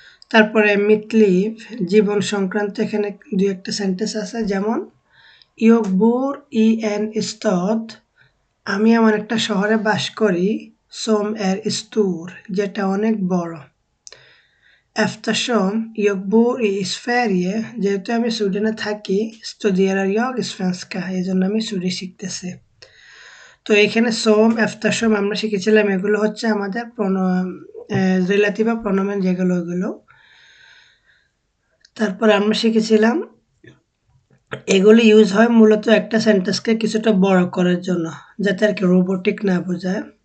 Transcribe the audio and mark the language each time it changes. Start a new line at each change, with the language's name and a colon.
Bangla: তারপরে মিটলিভ, জীবন সংক্রান্ত এখানে দুই একটা সেন্টেন্স আছে। যেমন
Swedish: jag bor i en stad,
Bangla: আমি এমন একটা শহরে বাস করি।
Swedish: som är stor,
Bangla: যেটা অনেক বড়।
Swedish: Eftersom jag bor i Sverige,
Bangla: যেহেতু আমি সুইডেনে থাকি।
Swedish: studerar jag svenska,
Bangla: এই জন্য আমি সুইডিশ শিখতেছি। তো এখানে সোম, eftersom আমরা শিখেছিলাম, এগুলো হচ্ছে আমাদের রিলেটিভ বা প্রোনাউন যেগুলো, ওগুলো। তারপর আমরা শিখেছিলাম এগুলো ইউজ হয় মূলত একটা সেন্টেন্সকে কিছুটা বড় করার জন্য, যাতে আর কি রোবোটিক না বোঝায়।